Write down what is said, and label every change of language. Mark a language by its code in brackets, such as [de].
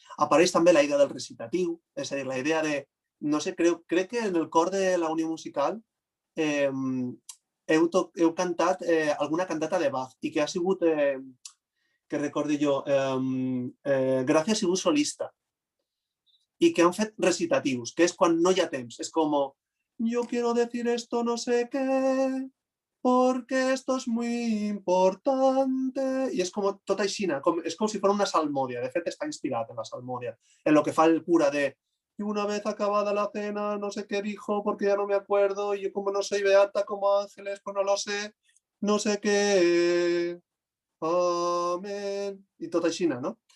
[ca] Apareix també la idea del recitatiu, és a dir, la idea de, no sé, crec que en el cor de la Unió Musical heu cantat alguna cantata de Bach i que ha sigut, que recordi jo, Gràcia ha sigut solista i que han fet recitatius, que és quan no hi ha temps. És com, [es] yo quiero decir esto no sé qué, porque esto es muy importante. [ca] I és com tot així, és com si fos una salmòdia. De fet, està inspirat en la salmòdia, en el que fa el cura de [es] y una vez acabada la cena, no sé qué dijo, porque ya no me acuerdo, y yo como no soy beata como ángeles, pues no lo sé, no sé qué, amén, [ca] i tot així, no?